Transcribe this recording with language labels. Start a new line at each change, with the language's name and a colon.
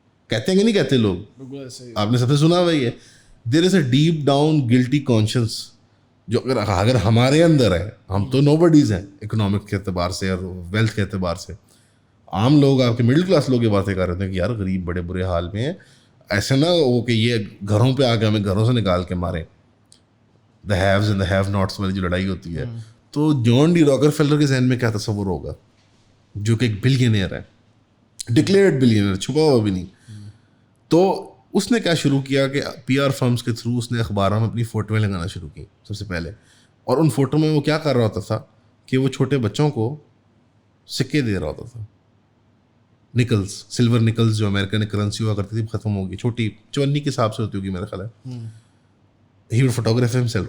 Urdu: کہتے ہیں کہ نہیں کہتے لوگ, آپ نے سب سے سنا ہوا ہی ہے.
English: there is a deep down guilty conscience
Urdu: جو اگر ہمارے اندر ہے, ہم تو نو بڈیز ہیں اکنامک کے اعتبار سے اور ویلتھ کے اعتبار سے. عام لوگ, آپ کے مڈل کلاس لوگ یہ باتیں کر رہے ہیں کہ یار غریب بڑے برے حال میں ہیں, ایسے نہ ہو کہ یہ گھروں پہ آ کے ہمیں گھروں سے نکال کے ماریں.
English: the haves and the have nots
Urdu: والی جو لڑائی ہوتی ہے. تو جان ڈی راکرفیلر کے ذہن میں کیا تصور ہوگا, جو کہ ایک بلینئر ہے, ڈکلیئرڈ بلینئر, چھپا ہوا بھی نہیں. تو اس نے کیا شروع کیا کہ پی آر فرمس کے تھرو اس نے اخباروں میں اپنی فوٹویں لگانا شروع کی سب سے پہلے. اور ان فوٹو میں وہ کیا کر رہا ہوتا تھا کہ وہ چھوٹے بچوں کو سکے دے رہا ہوتا تھا, نکلز, سلور نکلز جو امریکہ نے کرنسی ہوا کرتی تھی ختم ہوگی, چھوٹی چونی کے حساب سے ہوتی ہوگی میرا خیال ہے.
English: He would photograph himself.